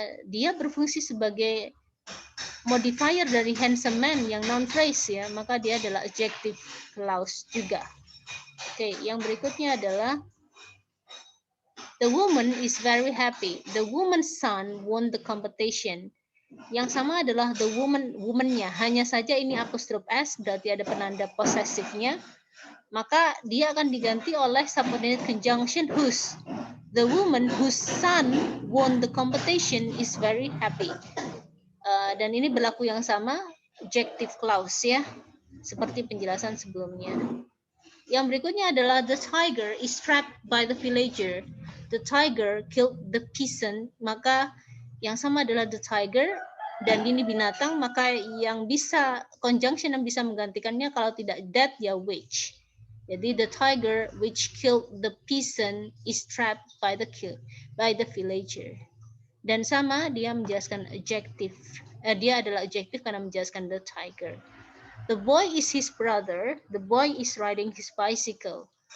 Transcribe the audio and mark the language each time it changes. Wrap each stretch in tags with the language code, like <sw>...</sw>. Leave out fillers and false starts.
<id>Dia berfungsi sebagai modifier dari</id> <en>handsome man</en> <id>yang noun phrase ya, maka dia adalah adjective clause juga. Oke, yang berikutnya adalah</id> <en>the woman is very happy. The woman's son won the competition.</en> <id>Yang sama adalah the woman-nya. Hanya saja ini apostrophe s, berarti ada penanda posesifnya. Maka dia akan diganti oleh subordinate conjunction whose.</id> <en>The woman whose son won the competition is very happy.</en> <id>Dan ini berlaku yang sama, adjective clause ya, seperti penjelasan sebelumnya. Yang berikutnya adalah</id> <en>the tiger is trapped by the villager. The tiger killed the peasant.</en> <id>Maka yang sama adalah the tiger dan ini binatang, maka yang bisa conjunction yang bisa menggantikannya kalau tidak that ya which.</id> <en>Jadi the tiger which killed the peasant is trapped by the villager.</en> <id>Dan sama dia menjelaskan adjective. Dia adalah adjective karena menjelaskan the tiger.</id> <en>The boy is his brother. The boy is riding his bicycle.</en>